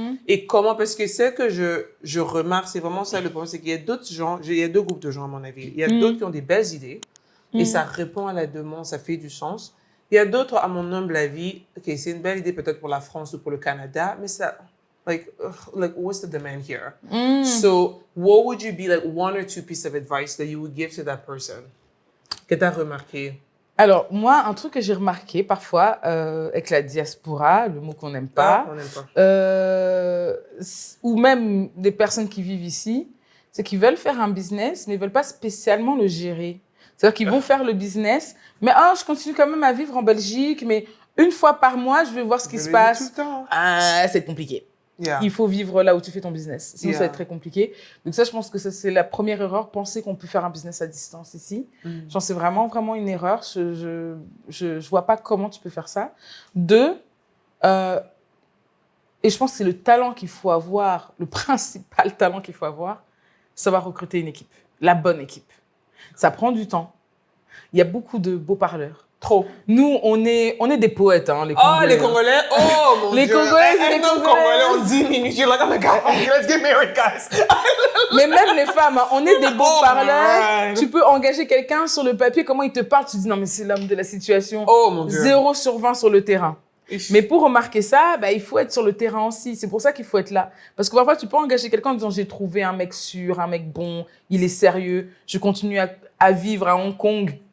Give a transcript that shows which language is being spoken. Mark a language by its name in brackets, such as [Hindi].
[French] Et comment, parce que ce que je remarque, c'est vraiment ça le problème, c'est qu'il y a d'autres gens, il y a deux groupes de gens à mon avis. Il y a d'autres qui ont des belles idées, et ça répond à la demande, ça fait du sens. Il y a d'autres, à mon humble avis, ok, c'est une belle idée peut-être pour la France ou pour le Canada, mais ça, [English] like what's the demand here? So, what would you be like one or two pieces of advice that you would give to that person? [French] Que tu as remarqué? Alors, moi, un truc que j'ai remarqué parfois avec la diaspora, le mot qu'on n'aime pas, on n'aime pas. Ou même des personnes qui vivent ici, c'est qu'ils veulent faire un business, mais ils ne veulent pas spécialement le gérer. C'est-à-dire qu'ils vont faire le business, mais je continue quand même à vivre en Belgique, mais une fois par mois, je vais voir ce qui se passe. C'est compliqué. [English] Yeah. [French] Il faut vivre là où tu fais ton business. Sinon, ça va être très compliqué. Donc ça, je pense que ça, c'est la première erreur, penser qu'on peut faire un business à distance ici. Je pense que c'est vraiment, vraiment une erreur. Je vois pas comment tu peux faire ça. 2, et je pense que c'est le talent qu'il faut avoir, le principal talent qu'il faut avoir, savoir recruter une équipe, la bonne équipe. Ça prend du temps. Il y a beaucoup de beaux parleurs. Trop. Nous, on est des poètes, hein, les Congolais. Oh, les Congolais. Oh, mon les Dieu. Congolais, c'est les Congolais, on 10 minutes. [English] You're like, oh my God, let's get married, guys. [French] Mais même les femmes, hein, on est des beaux parleurs. Tu peux engager quelqu'un sur le papier, comment il te parle, tu dis non, mais c'est l'homme de la situation. Oh, mon Dieu. 0 sur 20 sur le terrain. Mais pour remarquer ça, il faut être sur le terrain aussi. C'est pour ça qu'il faut être là. Parce que parfois, tu peux engager quelqu'un en disant j'ai trouvé un mec sûr, un mec bon, il est sérieux, je continue à vivre à Hong Kong.